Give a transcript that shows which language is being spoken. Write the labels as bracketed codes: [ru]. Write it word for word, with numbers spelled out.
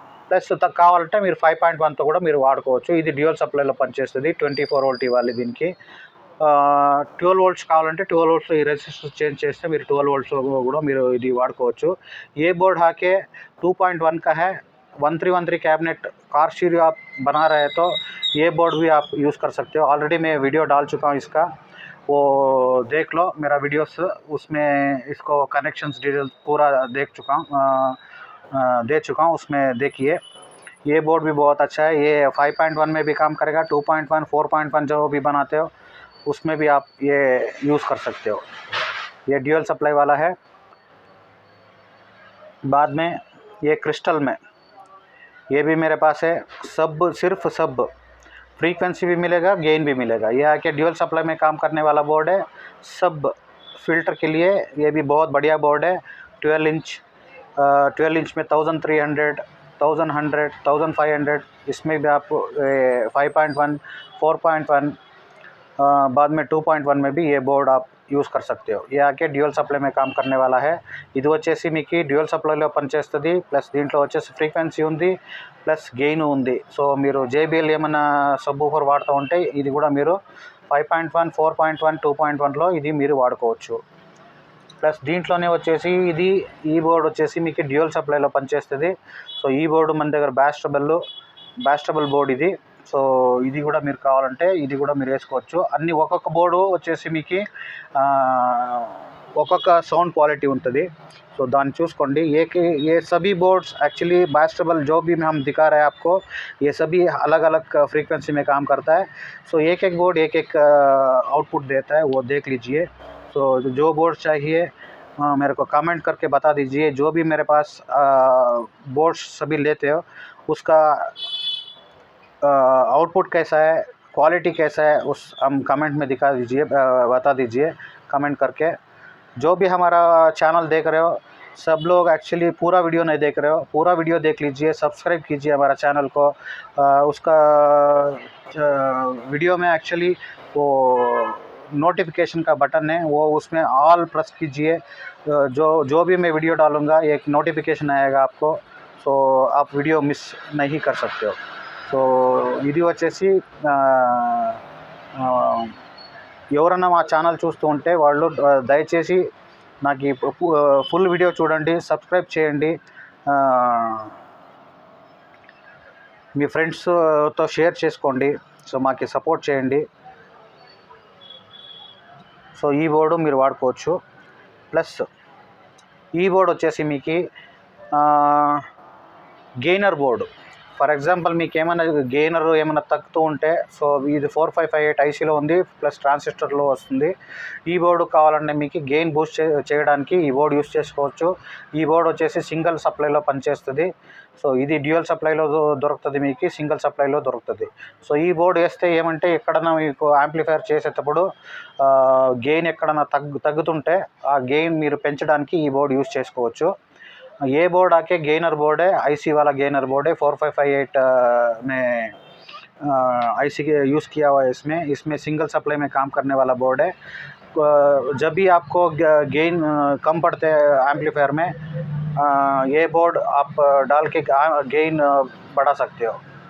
[te] Plus త- కావాలంటే మీరు ఫైవ్ పాయింట్ వన్తో కూడా మీరు వాడుకోవచ్చు. ఇది డ్యూయల్ సప్లైలో పనిచేస్తుంది. ట్వంటీ ఫోర్ వోల్ట్ ఇవ్వాలి దీనికి. ట్వెల్వ్ వోల్ట్స్ కావాలంటే ట్వెల్వ్ వోల్ట్స్ ఈ రెసిస్టెన్స్ చేంజ్ చేస్తే మీరు ట్వెల్వ్ వోల్ట్స్ కూడా మీరు ఇది వాడుకోవచ్చు. [hi] ఏ బోర్డ్ హాకే टू पॉइंट वन का है, one three one three cabinet car series आप बना रहे हैं तो ये बोर्ड भी आप यूज़ कर सकते हो. ऑलरेडी मैं वीडियो डाल चुका हूँ इसका, वो देख लो मेरा वीडियोस, उसमें इसको कनेक्शंस डिटेल्स पूरा देख चुका हूँ, अ, अ, दे चुका हूँ, उसमें देखिए. ये बोर्ड भी बहुत अच्छा है. ये फाइव पॉइंट वन में भी काम करेगा, to point one, four point one जो भी बनाते हो उसमें भी आप ये यूज़ कर सकते हो. ये ड्यूअल सप्लाई वाला है. बाद में ये क्रिस्टल में, ये भी मेरे पास है. सब सिर्फ सब फ्रीक्वेंसी भी मिलेगा, गेन भी मिलेगा. यह है कि ड्यूअल सप्लाई में काम करने वाला बोर्ड है. सब फिल्टर के लिए ये भी बहुत बढ़िया बोर्ड है. ट्वेल्व इंच ट्वेल्व इंच में thousand three hundred thousand hundred thousand five hundred इसमें भी आप five point one four point one अ, बाद में टू पॉइंट वन में भी ये बोर्ड आप यूज़ कर सकते हो. ये आके డ్యూయల్ సప్లై में काम करने वाला है. [te] ఇది వచ్చేసి మీకు డ్యూయల్ సప్లైలో పనిచేస్తుంది. ప్లస్ దీంట్లో వచ్చేసి ఫ్రీక్వెన్సీ ఉంది, ప్లస్ గెయిన్ ఉంది. సో మీరు జేబీఎల్ ఏమైనా సబ్ ఊఫర్ వాడుతూ ఉంటే ఇది కూడా మీరు five point one four point one two point వన్లో ఇది మీరు వాడుకోవచ్చు. ప్లస్ దీంట్లోనే వచ్చేసి ఇది ఈ బోర్డ్ వచ్చేసి మీకు డ్యూయల్ సప్లైలో పనిచేస్తుంది. సో ఈ బోర్డు మన దగ్గర బ్యాస్టబుల్ బ్యాస్టబుల్ బోర్డ్ ఇది. సో ఇది కూడా మీరు కావాలంటే ఇది కూడా మీరు వేసుకోవచ్చు. అన్ని ఒక్కొక్క బోర్డు వచ్చేసి మీకు ఆ, ఒక్కొక్క సౌండ్ క్వాలిటీ ఉంటుంది. సో దాన్ని చూసుకోండి. [hi] ఏ కే ఏ సభీ బోర్డ్స్ एक्चुअली बैस्टेबल जो भी हम दिखा रहे हैं आपको, ये सभी अलग अलग फ्रीक्वेंसी में काम करता है. सो एक एक बोर्ड एक एक आउटपुट देता है, वो देख लीजिए. सो जो बोर्ड चाहिए आ, मेरे को कमेंट करके बता दीजिए. जो भी मेरे पास बोर्ड्स सभी लेते हो उसका आउटपुट कैसा है, क्वालिटी कैसा है, उस हम कमेंट में दिखा दीजिए, अ, बता दीजिए कमेंट करके. जो भी हमारा चैनल देख रहे हो सब लोग, एक्चुअली पूरा वीडियो नहीं देख रहे हो, पूरा वीडियो देख लीजिए, सब्सक्राइब कीजिए हमारा चैनल को. अ, उसका अ, वीडियो में एक्चुअली वो नोटिफिकेशन का बटन है, वो उसमें ऑल प्रेस कीजिए. अ, जो जो भी मैं वीडियो डालूंगा एक नोटिफिकेशन आएगा आपको. सो आप वीडियो मिस नहीं कर सकते हो. [te] సో ఇది వచ్చేసి ఆ, ఆ, ఎవరన్నా మా ఛానల్ చూస్తూ ఉంటే వాళ్ళు ఆ, దయచేసి నాకు ఈ పు- ఆ, ఫుల్ వీడియో చూడండి, సబ్స్క్రైబ్ చేయండి, ఆ, మీ ఫ్రెండ్స్తో షేర్ చేసుకోండి. సో మాకు సపోర్ట్ చేయండి. సో ఈ బోర్డు మీరు వాడుకోవచ్చు. ప్లస్ ఈ బోర్డు వచ్చేసి మీకు ఆ, గెయినర్ బోర్డు. ఫర్ ఎగ్జాంపుల్ మీకు ఏమైనా గెయినర్ ఏమైనా తగ్గుతూ ఉంటే, సో ఇది ఫోర్ ఫైవ్ ఫైవ్ ఎయిట్ ఐసీలో ఉంది, ప్లస్ ట్రాన్సిస్టర్లో వస్తుంది. ఈ బోర్డు కావాలంటే మీకు గెయిన్ బూస్ట్ చే చేయడానికి ఈ బోర్డు యూస్ చేసుకోవచ్చు. ఈ బోర్డు వచ్చేసి సింగిల్ సప్లైలో పనిచేస్తుంది. సో ఇది డ్యూయల్ సప్లైలో దొ- దొరుకుతుంది, మీకు సింగిల్ సప్లైలో దొరుకుతుంది. సో ఈ బోర్డు వేస్తే ఏమంటే ఎక్కడన్నా మీకు యాంప్లిఫైర్ చేసేటప్పుడు గెయిన్ ఎక్కడన్నా తగ్గు తగ్గుతుంటే ఆ గెయిన్ మీరు పెంచడానికి ఈ బోర్డు యూస్ చేసుకోవచ్చు. [hi] ये बोर्ड आके गेनर बोर्ड है, आईसी वाला गेनर बोर्ड है. फोर फाइव फाइव एट में आईसी के यूज़ किया हुआ है. इसमें इसमें सिंगल सप्लाई में काम करने वाला बोर्ड है. अ, जब भी आपको गेन कम पड़ते हैं एम्पलीफायर में, अ, ये बोर्ड आप अ, डाल के गेन बढ़ा सकते हो.